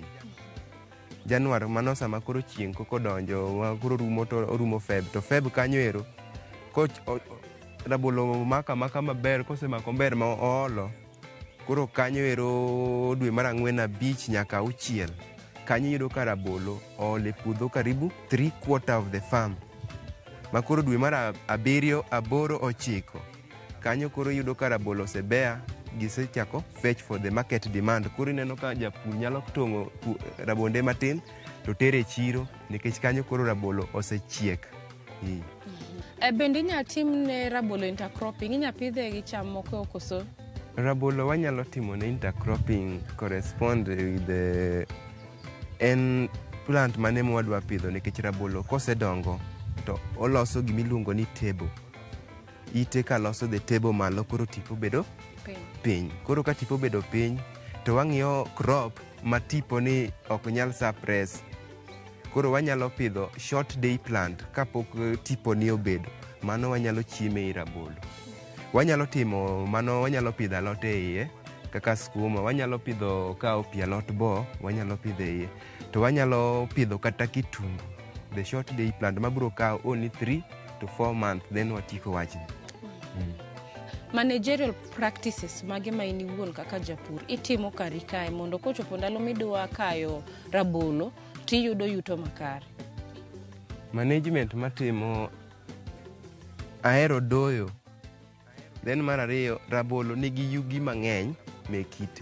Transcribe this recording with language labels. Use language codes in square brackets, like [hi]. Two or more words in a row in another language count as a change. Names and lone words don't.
[luo] Januar mano sama koro chieng' koko donjo koro rumo to orumo Feb, to Feb kanyo ero rabolo maka maber kosemako maber ma oolo. Koro kanyo ero dwe mar 4, 5 nyaka 6 kanyo yudo ka rabolo oole puodho karibu [en] 3/4 of the farm. [luo] Ma koro dwe mar 7, 8, 9 kanyo koro yudo ka rabolo osebea gisechako [en] fetch for the market demand. [luo] Koro ineno ka japur nyalo tong'o rabonde matin to tere chiro nikech kanyo koro rabolo osechiek. Bende inyalo tim ne rabolo intercropping, inyalo pidhe gi cham moko koso? Rabolo wanyalo timo ne intercropping [en] correspond with the plant [luo] mane mwadwa pidho nikech rabolo kosedongo to oloso gimiluongo ni table. Ite ka loso [en] the table [luo] malo koro tipo bedo piny. Koro ka tipo bedo piny to wang'iyo crop ma tipo ni ok nyal suppress. Koro wanyalo pidho [en] short day plant [luo] kapok tipo ni obedo. Mano wanyalo chieme i rabolo. Wanyalo timo mano, wanyalo pidho alot e iye kaka skuma, wanyalo pidho kao pi alot bo, wanyalo pidho e iye. To wanyalo pidho kata kitungu, [en] the short day plant [luo] mabiro kao [en] only 3 to 4 months then [luo] watiko wachni. [en] Managerial practices [luo] mage ma in iwuon kaka japur itimo kari kae mondo kochopo ndalo midwa kayo rabolo tiyudo yuto makare? Management matimo ahero doyo. Then mar ariyo, rabolo nigi yugi mang'eny me kite.